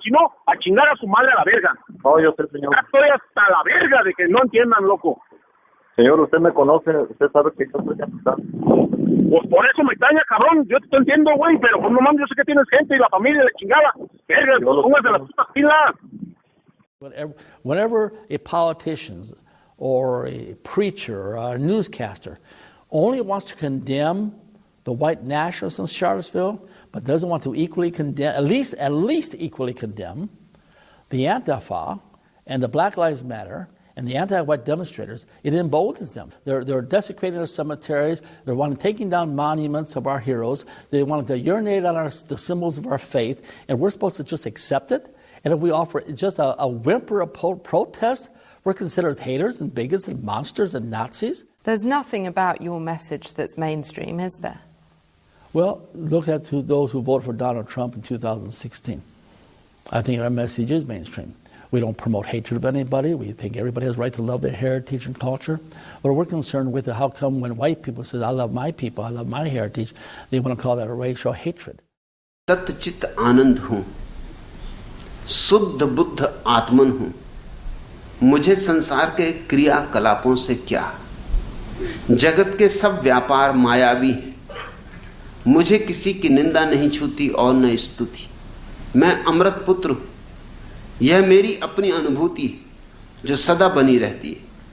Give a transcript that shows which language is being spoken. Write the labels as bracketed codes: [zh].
[es] Si no, a chingar a su madre a la verga. No, yo sé, señor. Ya estoy hasta la verga de que no entiendan, loco. Señor, usted me conoce, usted sabe que yo soy amistad. Pues por eso me extraña, cabrón. Yo te entiendo, güey, pero pues no mames, yo sé que tienes gente y la familia de chingada. Verga, póngase las putas pilas. [en] Whenever a politician or a preacher or a newscaster only wants to condemn the white nationalists in Charlottesville, but doesn't want to equally condemn, at least equally condemn the Antifa and the Black Lives Matter and the anti-white demonstrators, it emboldens them. They're desecrating our cemeteries. They're taking down monuments of our heroes. They want to urinate on the symbols of our faith, and we're supposed to just accept it. And if we offer just a whimper of protest, we're considered as haters and bigots and monsters and Nazis. There's nothing about your message that's mainstream, is there? Well, look at those who voted for Donald Trump in 2016. I think our message is mainstream. We don't promote hatred of anybody. We think everybody has a right to love their heritage and culture. But we're concerned with how come when white people say, I love my people, I love my heritage, they want to call that a racial hatred. [hi] सच्चित आनंद हूँ, शुद्ध बुद्ध आत्मन हूँ, मुझे संसार के क्रियाकलापों से क्या, जगत के सब व्यापार मायावी हैं, मुझे किसी की निंदा नहीं छूती और न स्तुति, मैं अमृत पुत्र हूँ, यह मेरी अपनी अनुभूति है जो सदा बनी रहती है।